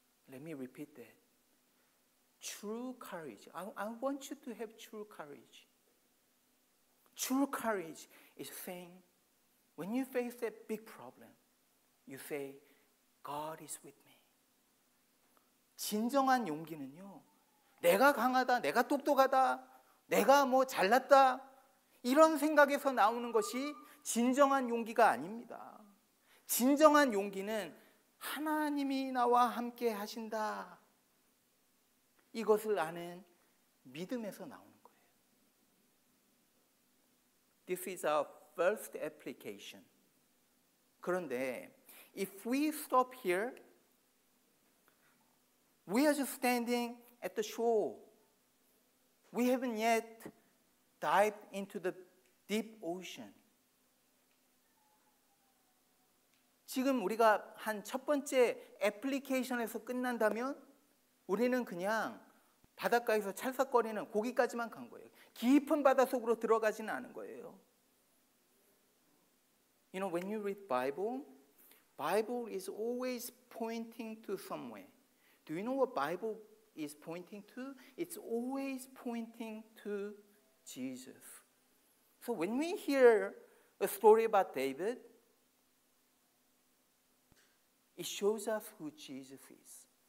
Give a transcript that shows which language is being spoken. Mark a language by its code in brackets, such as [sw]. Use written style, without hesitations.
[en] Let me repeat that. True courage. I want you to have true courage. True courage is saying, when you face that big problem, you say, God is with me. [ko] 진정한 용기는요, 내가 강하다, 내가 똑똑하다, 내가 뭐 잘났다, 이런 생각에서 나오는 것이 진정한 용기가 아닙니다. 진정한 용기는 하나님이 나와 함께 하신다. 이것을 아는 믿음에서 나오는 거예요. [en] This is our first application. [ko] 그런데 [en] if we stop here, we are just standing at the shore. We haven't yet dived into the deep ocean. [ko] 지금 우리가 한 첫 번째 애플리케이션에서 끝난다면 우리는 그냥 바닷가에서 찰싹거리는 거기까지만 간 거예요. 깊은 바닷속으로 들어가지는 않은 거예요. [en] You know, when you read Bible is always pointing to somewhere. Do you know what Bible is pointing to? It's always pointing to Jesus. So when we hear a story about David, it shows us who Jesus is.